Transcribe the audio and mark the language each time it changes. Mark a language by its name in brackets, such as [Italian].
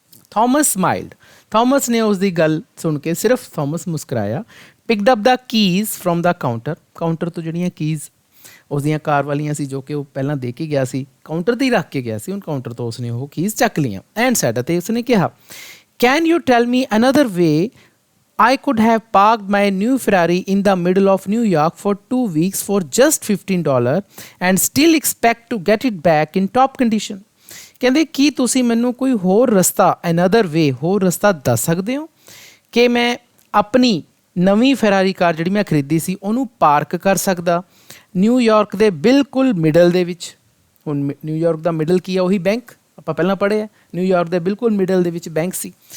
[English] Thomas smiled, [Punjabi] Thomas ਨੇ ਉਸ ਦੀ ਗੱਲ ਸੁਣ ਕੇ ਸਿਰਫ Thomas ਮੁਸਕਰਾਇਆ। [English] picked up the keys from the counter [Punjabi] ਤੋਂ ਜਿਹੜੀਆਂ ਕੀਜ਼ ਉਸ ਦੀਆਂ ਕਾਰ ਵਾਲੀਆਂ ਸੀ ਜੋ ਕਿ ਉਹ ਪਹਿਲਾਂ ਦੇ ਕੇ ਗਿਆ ਸੀ, ਕਾਊਂਟਰ 'ਤੇ ਹੀ ਰੱਖ ਕੇ ਗਿਆ ਸੀ, ਹੁਣ ਕਾਊਂਟਰ ਤੋਂ ਉਸਨੇ ਉਹ ਕੀਜ਼ ਚੱਕ ਲਈਆਂ। [English] and said, [Punjabi] ਅਤੇ ਉਸਨੇ ਕਿਹਾ, [English] Can you tell me another way I could have parked my new Ferrari in the middle of New York for 2 weeks for just $15 and still expect to get it back in top condition? [Punjabi] ਕਹਿੰਦੇ ਕੀ ਤੁਸੀਂ ਮੈਨੂੰ ਕੋਈ ਹੋਰ ਰਸਤਾ, [English] another way, [Punjabi] ਹੋਰ ਰਸਤਾ ਦੱਸ ਸਕਦੇ ਹੋ ਕਿ ਮੈਂ ਆਪਣੀ ਨਵੀਂ ਫੈਰਾਰੀ ਕਾਰ ਜਿਹੜੀ ਮੈਂ ਖਰੀਦੀ ਸੀ ਉਹਨੂੰ ਪਾਰਕ ਕਰ ਸਕਦਾ ਨਿਊਯਾਰਕ ਦੇ ਬਿਲਕੁਲ ਮਿਡਲ ਦੇ ਵਿੱਚ। ਹੁਣ ਨਿਊਯਾਰਕ ਦਾ ਮਿਡਲ ਕੀ ਆ? ਉਹੀ ਬੈਂਕ ਆਪਾਂ ਪਹਿਲਾਂ ਪੜ੍ਹੇ ਆ। ਨਿਊਯਾਰਕ ਦੇ ਬਿਲਕੁਲ ਮਿਡਲ ਦੇ ਵਿੱਚ ਬੈਂਕ ਸੀ।